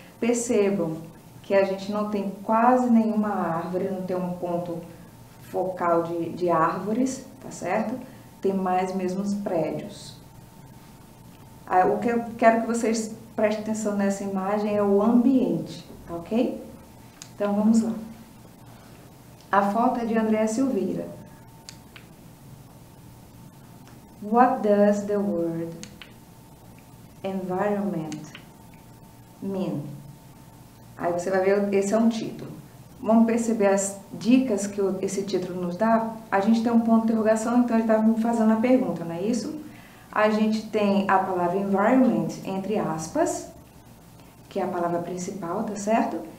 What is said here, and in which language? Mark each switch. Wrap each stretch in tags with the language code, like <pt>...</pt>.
<pt>Percebam que a gente não tem quase nenhuma árvore, não tem um ponto focal de árvores, tá certo? Tem mais mesmo os prédios. O que eu quero que vocês prestem atenção nessa imagem é o ambiente, tá ok? Então vamos lá. A foto é de André Silveira.</pt> <en>What does the word environment mean?</en> <pt>Aí você vai ver, esse é um título. Vamos perceber as dicas que esse título nos dá? A gente tem um ponto de interrogação, então ele está me fazendo a pergunta, não é isso? A gente tem a palavra environment entre aspas, que é a palavra principal, tá certo?</pt>